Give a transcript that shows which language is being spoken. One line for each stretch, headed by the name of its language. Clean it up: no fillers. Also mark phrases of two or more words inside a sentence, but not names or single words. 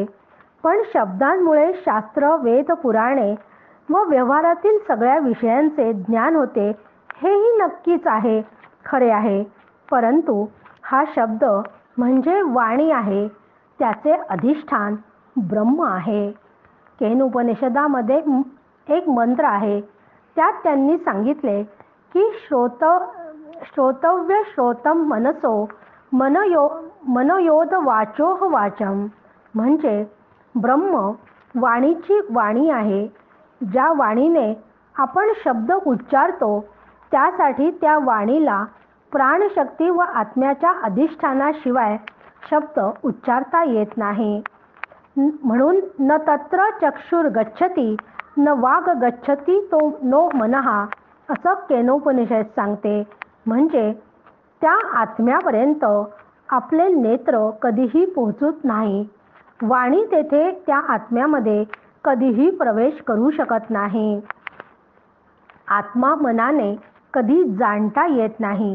Marathi: पण शब्दांमुळे शास्त्र, वेद, पुराणे व व्यवहारातील सगळ्या विषयांचे ज्ञान होते हेही नक्कीच आहे, खरे आहे. परंतु हा शब्द म्हणजे वाणी आहे. त्याचे अधिष्ठान ब्रह्म आहे. केन उपनिषदामध्ये एक मंत्र आहे. त्यात त्यांनी सांगितले की
Sanskrit: श्रोतव्य श्रोतम मनसो मनयोद वाचोह वाचम.
Marathi: म्हणजे ब्रह्म वाणीची वाणी आहे. ज्या वाणीने आपण शब्द उच्चारतो त्यासाठी त्या वाणीला प्राणशक्ती व आत्म्याच्या अधिष्ठानाशिवाय शब्द उच्चारता येत नाही. म्हणून
Sanskrit: न तत्र चक्षुर गच्छती न वाग गच्छती तो नो मनहा
Marathi: असं केनोपनिषद सांगते. म्हणजे त्या आत्म्यापर्यंत आपले नेत्र कधीही पोहोचत नाही. वाणी तेथे त्या आत्म्यामध्ये कधीही प्रवेश करू शकत नाही. आत्मा मनाने कधी जाणता येत नाही.